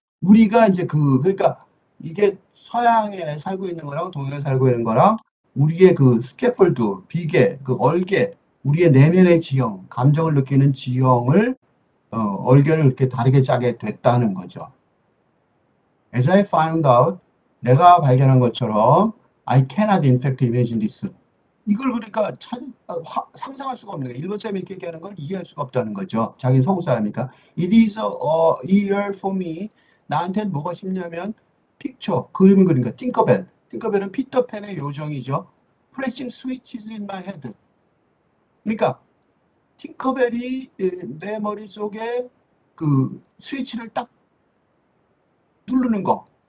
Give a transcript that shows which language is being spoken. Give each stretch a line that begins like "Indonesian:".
Korean: 우리가 이제 그러니까 이게 서양에 살고 있는 거랑 동양에 살고 있는 거랑 우리의 그 스캐폴드 비계 그 얼개 우리의 내면의 지형 감정을 느끼는 지형을 얼개를 그렇게 다르게 짜게 됐다는 거죠.
English: As I found out,
Korean: 내가 발견한 것처럼
English: I cannot in fact imagine this.
Korean: 이걸 그러니까 상상할 수가 없는 거예요. 일본 사람이 이렇게 얘기하는 걸 이해할 수가 없다는 거죠. 자기는 서구 사람이니까.
English: It is a year for me.
Korean: 나한테는 뭐가 쉽냐면 picture, 그림을 그린다. Tinkerbell. tinkerbell은 피터팬의 요정이죠.
English: Pressing switches in my head.
Korean: 그러니까 팅커벨이 내 머릿속에 그 스위치를 딱 누르는 거.